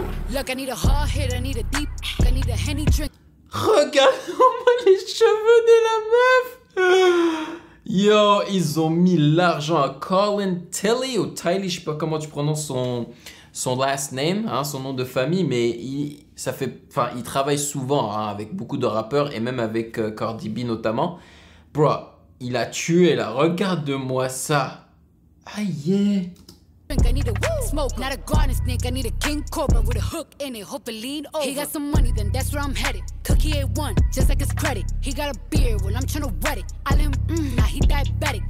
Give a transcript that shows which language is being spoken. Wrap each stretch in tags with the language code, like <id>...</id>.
<en>Look, I need a hard hit, I need a deep, I need a Henny drink.</en> <fr>Regarde-moi les cheveux de la meuf! Yo, ils ont mis l'argent à Colin Tilley ou Tiley, je sais pas comment tu prononces son</fr> <en>last name,</en> <fr>hein, son nom de famille, mais il travaille souvent hein, avec beaucoup de rappeurs et même avec Cardi B notamment. Bro, il a tué là, regarde-moi ça. Aïe.</fr> <en>I need a smoke, not a garden snake. I need a king cobra with a hook in it. Hope it lean over. He got some money, then that's where I'm headed. Cookie A1, just like his credit. He got a beard, well I'm tryna wet it. I let him, now he diabetic.</en>